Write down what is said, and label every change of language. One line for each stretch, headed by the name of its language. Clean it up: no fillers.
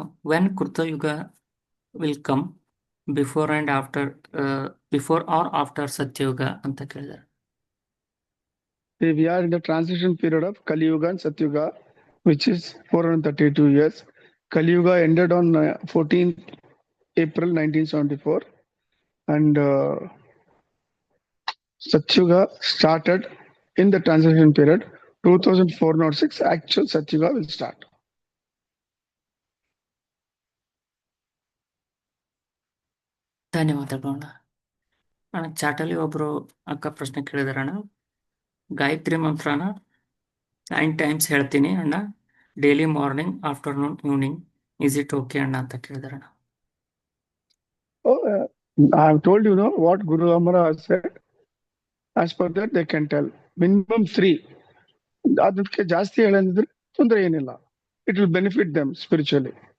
English: when Kritayuga will come before and after, before or after Satyayuga
Kannada: ಅಂತ ಕೇಳಿದಾರೆ.
English: We are in the transition period of Kali Yuga and Satyuga, which is 432 years. Kali Yuga ended on 14th April 1974, and Satyuga started in the transition period. 2406 actual Satyuga will start.
Kannada: ಧನ್ಯವಾದಗಳು ಅಣ್ಣ. ಅಣ್ಣ ಚಾಟಲ್ಲಿ ಒಬ್ರು ಅಕ್ಕ ಪ್ರಶ್ನೆ ಕೇಳಿದಾರಣ್ಣ. Gayatri ಮಂತ್ರನ 9 times ಹೇಳ್ತೀನಿ ಅಣ್ಣ,
English: daily morning afternoon evening, is it okay
Kannada: ಅಣ್ಣ ಅಂತ ಕೇಳಿದಾರಣ್ಣ.
English: Oh, I have told you, what Guru Amara said. As per that, they can tell. Minimum 3.
Kannada: ಅದಕ್ಕೆ ಜಾಸ್ತಿ ಹೇಳಿದ್ರೆ ತೊಂದರೆ ಏನಿಲ್ಲ.
English: It will benefit them spiritually.